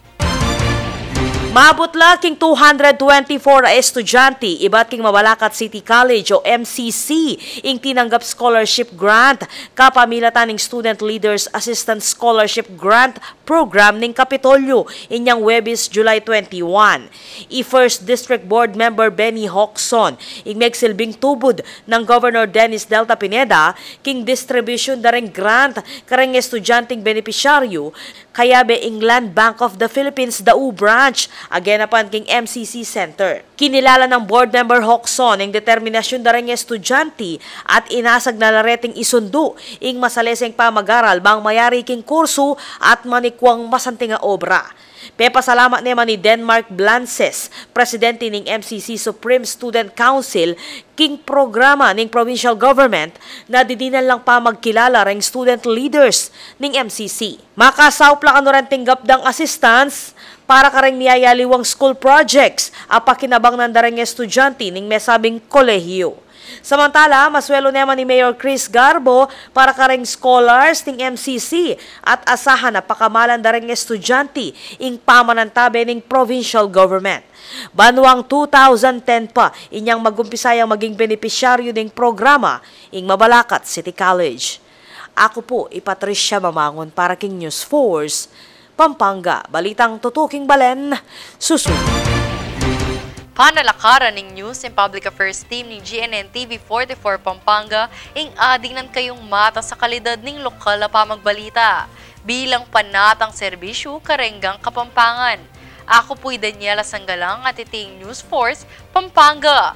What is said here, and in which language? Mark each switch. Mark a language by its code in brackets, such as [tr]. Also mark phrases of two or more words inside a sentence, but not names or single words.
[pam] Maabot king 224 estudyante ibat king Mabalacat City College o MCC ing tinanggap scholarship grant kapamilatan ning Student Leaders Assistance Scholarship Grant Program ning Kapitolyo inyang Webis July 21. I-First District Board Member Benny Hoxon ing megsilbing tubod ng Governor Dennis Delta Pineda king distribution dareng grant kareng estudyanteng benepisyaryo kayabe ing Land Bank of the Philippines Dau Branch aganapan king MCC Center. Kinilala ng [en] board member [pam] Hoxon ang determinasyon dareng estudyante at inasag na lareting isundo ing masaleseng pamag-aral bang mayari king kurso at manikwang masanting nga obra. Pepasalamat naman ni Denmark Blances, presidente ng MCC Supreme Student Council, king programa ng [en] provincial government [pam] na didinan lang pa magkilala ring [en] student leaders [pam] ng MCC. Makasawpla ano rin tinggap dang assistance para kareng niyayaliwang [en] school projects [pam] apakinabang ng dareng estudyante ng mesabing kolehiyo. Samantala, maswelo naman ni Mayor Chris Garbo para kareng scholars ng MCC at asahan na pakamalan dareng estudyante ing pamanantabe ng [en] provincial government. [pam] Banuang 2010 pa, inyang magumpisayang maging benepisyaryo ng programa ing Mabalacat City College. Ako po, Patricia Mamangon para king News Force, Pampanga. Balitang tutuking balen, susunod. Panalakaran ng News and Public Affairs Team ng GNN TV 44 Pampanga ing adingnan kayong mata sa kalidad ng lokal na pamagbalita bilang panatang serbisyo karenggang Kapampangan. Ako po'y Daniela Sanggalang at iting News Force Pampanga.